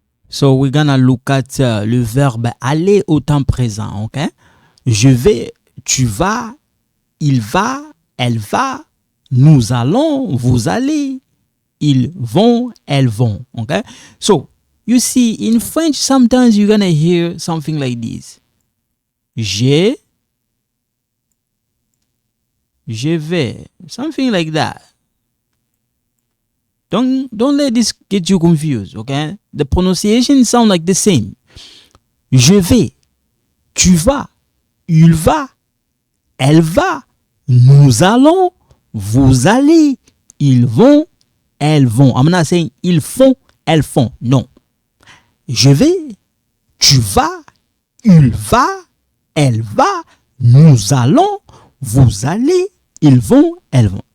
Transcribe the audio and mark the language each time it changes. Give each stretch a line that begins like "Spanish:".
English: So we're gonna look at
French: le verbe aller au temps présent,
English: ok?
French: Je vais, tu vas, il va, elle va, nous allons, vous allez, ils vont, elles vont, okay?
English: So, you see, in French, sometimes you're gonna hear something like this.
French: Je vais,
English: something like that. Don't let this get you confused, okay? The pronunciation sound like the same.
French: Je vais, tu vas, il va, elle va, nous allons, vous allez, ils vont, elles vont.
English: I'm not saying
French: ils font, elles font. Non. Je vais, tu vas, il va, elle va, nous allons, vous allez, ils vont, elles vont.